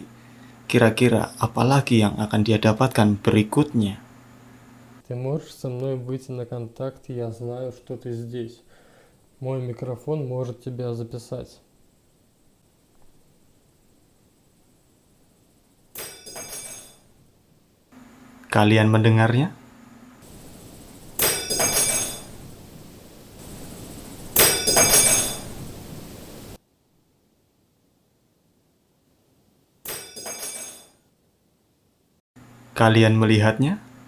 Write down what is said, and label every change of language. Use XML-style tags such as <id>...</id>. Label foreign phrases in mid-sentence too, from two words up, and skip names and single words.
<id>Kira-kira apa lagi yang akan dia dapatkan berikutnya?</id> <ru>Ты можешь со мной выйти на контакт, я знаю, что ты здесь. Мой микрофон может тебя записать.</ru> <id>Kalian mendengarnya? Kalian melihatnya?</id>